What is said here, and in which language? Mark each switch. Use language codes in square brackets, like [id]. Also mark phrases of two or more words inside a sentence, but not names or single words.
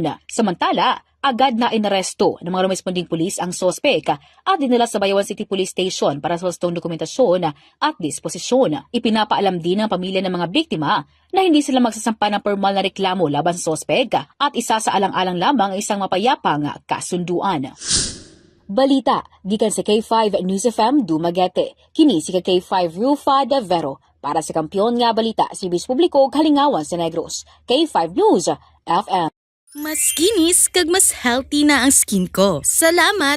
[tl] Samantala, agad na inaresto ng mga rumesponding pulis ang sospek at dinala sa Bayawan City Police Station para sa hustong dokumentasyon at disposisyon. Ipinapaalam din ng pamilya ng mga biktima na hindi sila magsasampa ng formal na reklamo laban sa sospek at isa sa alang-alang lamang ang isang mapayapang kasunduan. [ceb] Balita, gikan sa K5 News FM Dumaguete. Kini si K5 Rufa de Vero. Para sa Kampiyon nga Balita, Sibis Publiko, Kalingawan sa Negros. K5 News FM. [hil] Mas kinis kag mas healthy na ang skin ko.